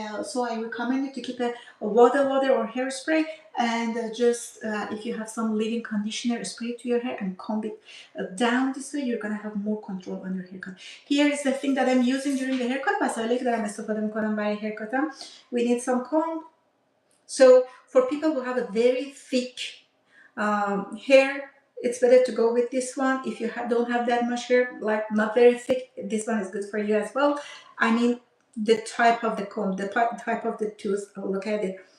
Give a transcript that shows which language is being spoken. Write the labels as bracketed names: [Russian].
[English] So I recommend you to keep a water or hairspray and just if you have some leave-in conditioner, spray it to your hair and comb it down this way. You're gonna have more control on your haircut. Here is the thing that I'm using during the haircut. [Persian] وسایلی که دارم استفاده میکنم برای haircutم. [English] We need some comb. So for people who have a very thick hair, it's better to go with this one. If you don't have that much hair, like not very thick, this one is good for you as well. I mean the type of the comb, the type of the tooth. Oh, look at it.